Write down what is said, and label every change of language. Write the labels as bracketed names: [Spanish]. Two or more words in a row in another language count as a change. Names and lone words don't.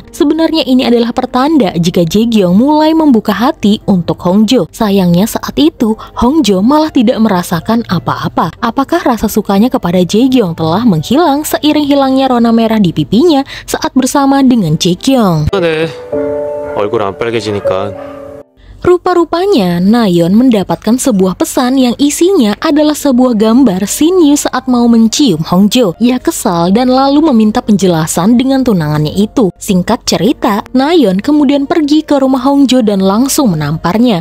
[Indonesian] Sebenarnya ini adalah pertanda jika Jaegyeong mulai membuka hati untuk Hongjo. Sayangnya saat itu Hongjo malah tidak merasakan apa-apa. Apakah rasa sukanya kepada Jaegyeong telah menghilang seiring hilangnya rona merah di pipinya saat bersama dengan Jaegyeong? [Korean] 네, 얼굴 안 빨개지니까. [Indonesian] Rupa-rupanya Nayeon mendapatkan sebuah pesan yang isinya adalah sebuah gambar Shin Yu saat mau mencium Hongjo. Ia kesal dan lalu meminta penjelasan dengan tunangannya itu. Singkat cerita, Nayeon kemudian pergi ke rumah Hongjo dan langsung menamparnya.